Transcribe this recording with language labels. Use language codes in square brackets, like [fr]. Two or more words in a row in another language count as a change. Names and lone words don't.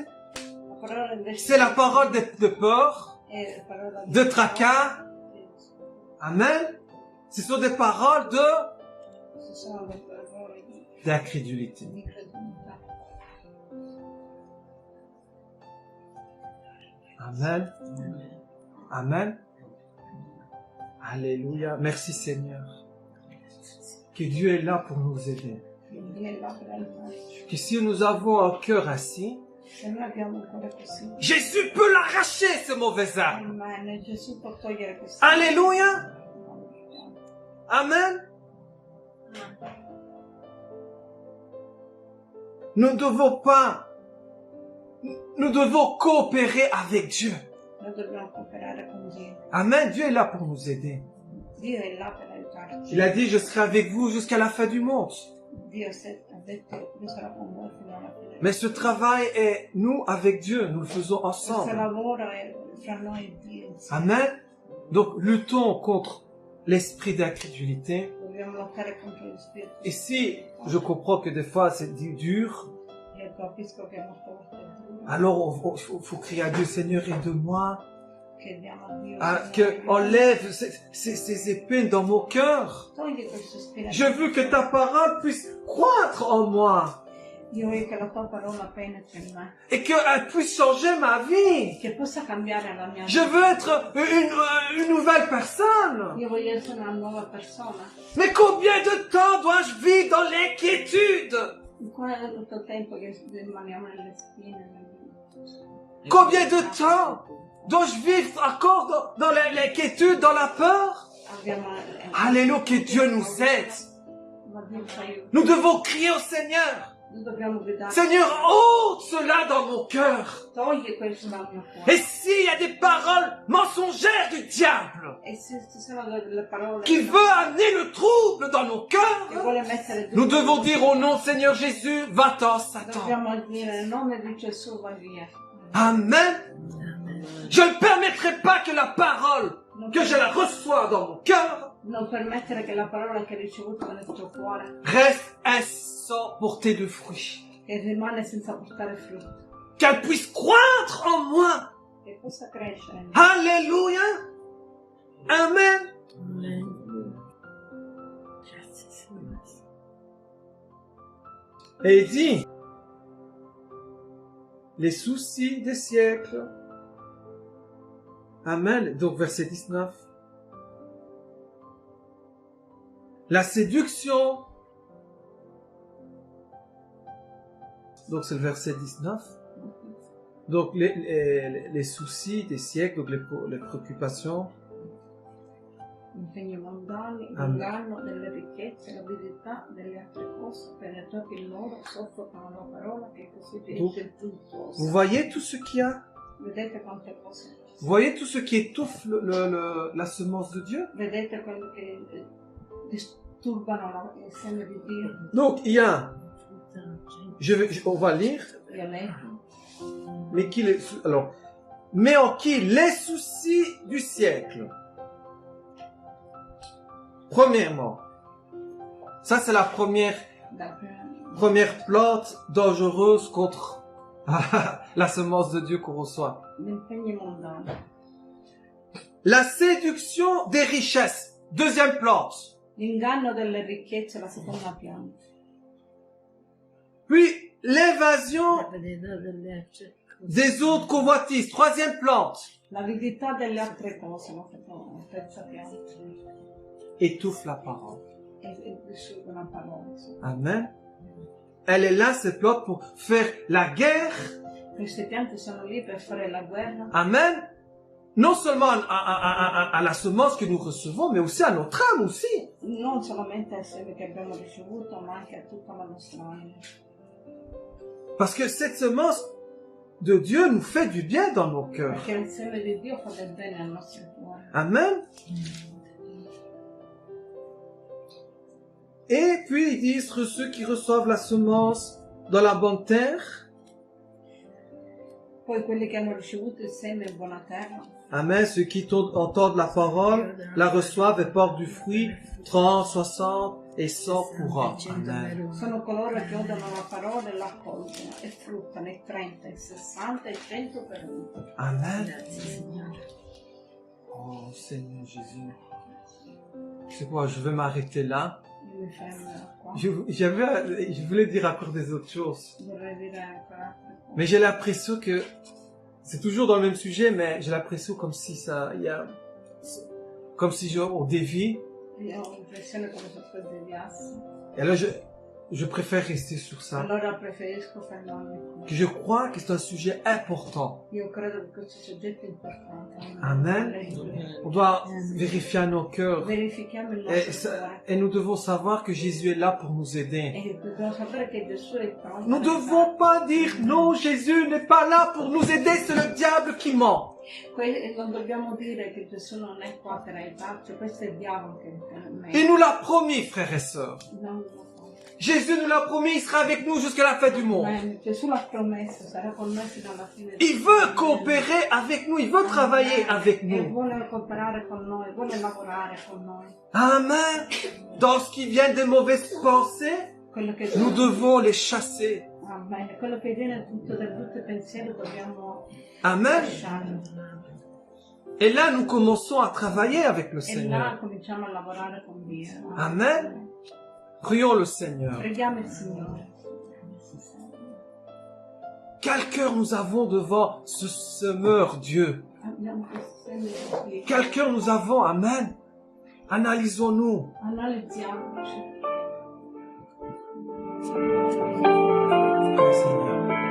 [it] la parola delle [fr] c'est la parole de peur, [it] è la parola [fr] de tracas. Amen. Ce sont des paroles [it] ci sono le parole [fr] d'incrédulité. [it] di credulità. Amen. [fr] Amen. Alléluia. Merci Seigneur. Que Dieu est là pour nous aider. [it] Dio è là per aiutarci. [fr] Que si nous avons un cœur assis, [it] Se noi abbiamo un cuore così, [fr] Jésus peut l'arracher, ce mauvais arbre. [it] Amen, Gesù può togliere questo. [fr] Alléluia. Amen. Nous devons coopérer avec Dieu. [it] Noi dobbiamo cooperare con Dio. Amen. [fr] Dieu est là pour nous aider. [it] Dio è là per aiutarci. [fr] Il a dit, je serai avec vous jusqu'à la fin du monde. [it] Dio ha detto, io sarò con voi fino alla fine. [fr] Mais ce travail est, nous, avec Dieu, nous le faisons [it] Questo [fr] ensemble. [it] lavoro è fra noi e Dio insieme. Amen. [fr] Donc, luttons contre l'esprit d'incrédulité. [it] Dobbiamo lottare contro lo spirito. [fr] Et si je comprends que des fois c'est dur, [it] Io capisco che molte volte è duro. [fr] alors il faut crier à Dieu, Seigneur, aide-moi [it] Chiediamo a Dio, [fr] à [it] Signore, [fr] que enlève ces épines dans mon cœur. [it] togli questo spirito. [fr] Je veux que ta parole puisse croître en moi [it] Io voglio che la tua parola penetri in me, [fr] et qu'elle puisse changer ma vie. [it] che possa cambiare la mia [fr] Je [it] vita. [fr] veux être une nouvelle personne. [it] Io voglio essere una nuova persona. [fr] Mais combien de temps dois-je vivre dans l'inquiétude? [it] Quanto tempo che rimaniamo nelle spine? [fr] Combien de temps dois-je vivre encore dans l'inquiétude, dans la peur? [it] Abbiamo, [fr] Alléluia, que Dieu nous aide. [it] ma Dio ci aiuta. [fr] Nous devons crier au Seigneur. [it] Noi dobbiamo gridare. [fr] Seigneur, ôte cela dans mon cœur. [it] Togli questo dal mio cuore. [fr] Et s'il y a des paroles mensongères du diable [it] E se ci sono delle parole [fr] qui veut amener le trouble dans nos [it] che [fr] cœurs, [it] vuole mettere [fr] nous [it] dentro, [fr] devons dire au nom Seigneur Jésus, va-t'en Satan. [it] dobbiamo dire nel nome di Gesù va via. Amen. [fr] Je ne permettrai pas que la parole, que je la reçois dans mon cœur, [it] Non permettere che la parola che hai ricevuto nel tuo cuore [fr] reste sans porter de fruits. [it] che rimane senza portare frutto, [fr] Qu'elle puisse croître en moi. [it] che possa crescere. [fr] Alléluia. Amen. [it] Grazie Signore. [fr] Et il dit, les soucis des siècles. Amen. Donc verset 19. La séduction. Donc c'est le verset 19. Donc les soucis des siècles, donc les préoccupations. [it] Impegni mondani, Amen. l'inganno delle ricchezze, l'avidità delle altre cose, penetrò in loro, soffocano la parola che costituisce il tutto. [fr] Vous voyez tout ce qu'il y a? [it] Vedete quante cose? [fr] Vous voyez tout ce qui étouffe la semence de Dieu? [it] Vedete quello che disturbano il seme di Dio? [fr] Donc il y a, on va lire, [it] Io leggo. [fr] mais en qui les soucis du siècle. Premièrement, ça c'est la première plante dangereuse contre la semence de Dieu qu'on reçoit. [it] L'impegno mondano. [fr] La séduction des richesses, deuxième plante. [it] L'inganno delle ricchezze, la seconda pianta. [fr] Puis l'évasion [it] L'avidità delle altre cose. [fr] des autres convoitises, troisième plante. [it] L'avidità delle altre cose, la terza pianta. [fr] Étouffe la parole. [it] E disturba la parola. Amen. [fr] Elle est là, cette plante, pour faire la guerre. [it] Queste piante sono lì per fare la guerra. Amen. [fr] Non seulement à la semence que nous recevons, mais aussi à notre âme aussi. [it] Non solamente al seme che abbiamo ricevuto, ma anche a tutta la nostra anima. [fr] Parce que cette semence de Dieu nous fait du bien dans nos cœurs. [it] Perché il seme di Dio fa del bene al nostro cuore. Amen. [fr] Et puis ils disent que ceux qui reçoivent la semence dans la bonne terre. [it] Poi quelli che hanno ricevuto il seme in buona terra, Amen. [fr] Ceux qui entendent la parole, la reçoivent et portent du fruit 30, 60 et 100 pour an. Amen. [it] sono coloro che odono la parola e l'accolgono e fruttano il 30, il 60 e il 100 per uno. Amen. Grazie Signore. [fr] Oh Seigneur Jésus. C'est quoi, je vais m'arrêter là. [it] Io mi fermo qua. [fr] Je voulais dire encore des autres choses. [it] Vorrei dire ancora altre cose. [fr] Mais j'ai l'impression que c'est toujours dans le même sujet, mais j'ai l'impression comme si comme si on dévie. [it] Io ho l'impressione come se fosse deviasse. [fr] Et là, je préfère rester sur ça. [it] Allora preferisco fermarmi qui. [fr] Que je crois que c'est un sujet important. [it] Io credo che questo soggetto è importante. Amen. [fr] On doit vérifier à nos cœurs. [it] Verifichiamo il [fr] Et, [it] nostro cuore. [fr] et nous devons savoir que Jésus est là pour nous aider. [it] E dobbiamo sapere che Gesù è pronto. [fr] Nous ne devons pas dire non, Jésus n'est pas là pour nous aider, c'est le diable qui ment. [it] Non dobbiamo dire che Gesù non è qua per aiutarci, questo è il diavolo che [fr] Il nous l'a promis, frères et sœurs. [it] non lo fa. [fr] Jésus nous l'a promis, il sera avec nous jusqu'à la fin du monde. [it] Gesù l'ha promesso, sarà con noi fino alla fine. [fr] Il veut coopérer avec nous, il veut travailler avec [it] E [fr] nous. [it] vuole cooperare con noi, vuole lavorare con noi. Amen. [fr] Dans ce qui vient des mauvaises pensées, [it] Quello che [fr] nous devons les chasser. Amen. [it] Quello che viene tutto dai brutti pensieri dobbiamo Amen. lasciarlo. [fr] Et là, nous commençons à travailler avec le [it] E là [fr] Seigneur. [it] cominciamo a lavorare con Dio. [fr] Amen. Prions le Seigneur. [it] Preghiamo il Signore. [fr] Quel cœur nous avons devant ce semeur Dieu. [it] Abbiamo questo segno di Dio. [fr] Quel cœur nous avons. Amen. Analysons-nous. [it] Analizziamoci. [fr] Seigneur.